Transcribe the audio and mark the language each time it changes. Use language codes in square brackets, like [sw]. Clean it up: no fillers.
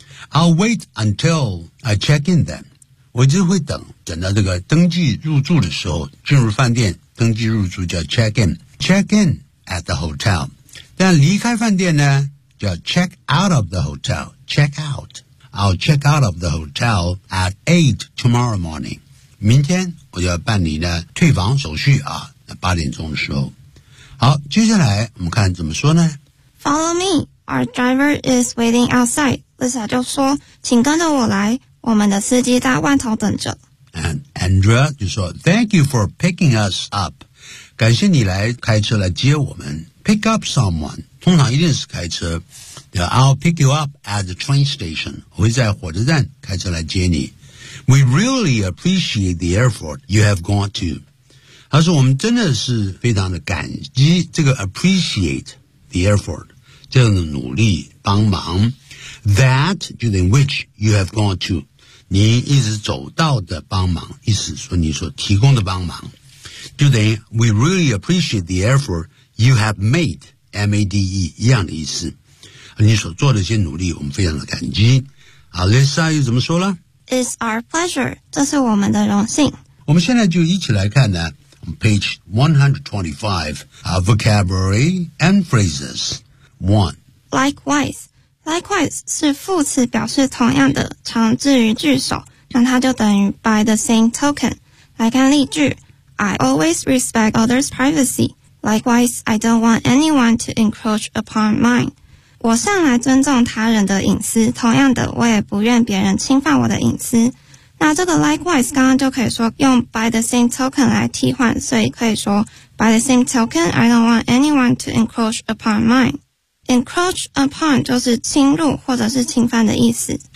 [en] I'll wait until I check in then， [zh] 我就会等到这个登记入住的时候，进入饭店登记入住叫 [en] check in at the hotel， [zh] 但离开饭店呢叫 [en] check out of the hotel， check outI'll check out of the hotel at 8 tomorrow morning. [zh] 明天我要办理呢退房手续啊，八点钟的时候。好，接下来我们看怎么说呢？ [en] Follow me. Our driver is waiting outside. [zh] Lisa 就说，请跟着我来，我们的司机在外头等着。 [en] And Andrea [zh] 就说 [en] ,Thank you for picking us up. [zh] 感谢你来开车来接我们。 [en] Pick up someone. [zh] 通常一定是开车。 [en] I'll pick you up at the train station. [zh] 我会在火车站开车来接你。 [en] We really appreciate the effort you have gone to. [zh] 他说我们真的是非常的感激这个 [en] appreciate the effort, [zh] 这样的努力帮忙 [en] that during which you have gone to. [zh] 你一直走到的帮忙，意思说你所提供的帮忙。 [en] 就等于 we really appreciate the effort you have made, M-A-D-E, [zh] 一样的意思。你所做的一些努力我们非常的感激。 Alyssa 又怎么说了？ [en] It's our pleasure. [zh] 这是我们的荣幸。我们现在就一起来看呢 [en] page 125, vocabulary and phrases. 1. [zh] Likewise. Likewise 是副词表示同样的常置于句首，那它就等于 [en] by the same token. [zh] 来看例句。 [en] I always respect others' privacy. Likewise, I don't want anyone to encroach upon mine. [zh] 我向来尊重他人的隐私，同样的我也不愿别人侵犯我的隐私。 [en] 那这个 likewise [zh] 刚刚就可以说用 [en] by the same token [zh] 来替换，所以可以说 [en] by the same token I don't want anyone to encroach upon mine. Encroach upon [zh] 就是侵入或者是侵犯的意思。